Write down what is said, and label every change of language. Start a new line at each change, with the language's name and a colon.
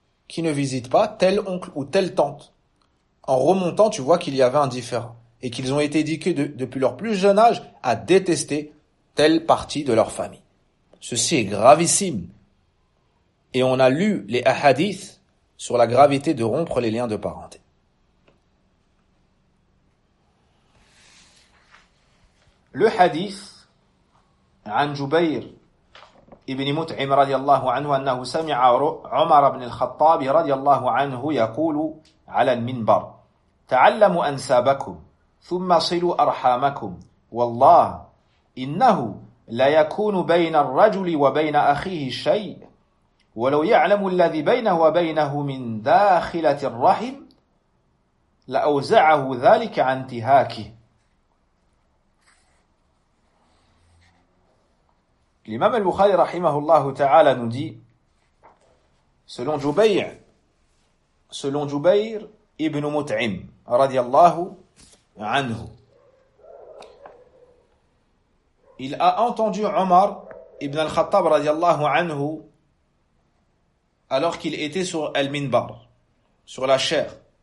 French: qui ne visite pas tel oncle ou telle tante. En remontant, tu vois qu'il y avait un différend et qu'ils ont été éduqués depuis leur plus jeune âge à détester telle partie de leur famille. Ceci est gravissime. Et on a lu les hadiths sur la gravité de rompre les liens de parenté. Le hadith
Arabic: عن جبير ابن متعم رضي الله عنه أنه سمع عمر بن الخطاب رضي الله عنه يقول على المنبر تعلموا أنسابكم ثم صلوا أرحامكم والله إنه لا يكون بين الرجل وبين أخيه شيء ولو يعلم الذي بينه وبينه من داخلة الرحم لأوزعه ذلك عن انتهاكه.
French: L'imam al-Bukhari rahimahullahu ta'ala nous dit, selon Jubayr ibn Mut'im radiallahu anhu, il a entendu Omar ibn al-Khattab radiallahu anhu alors qu'il était sur al-Minbar, sur la chair.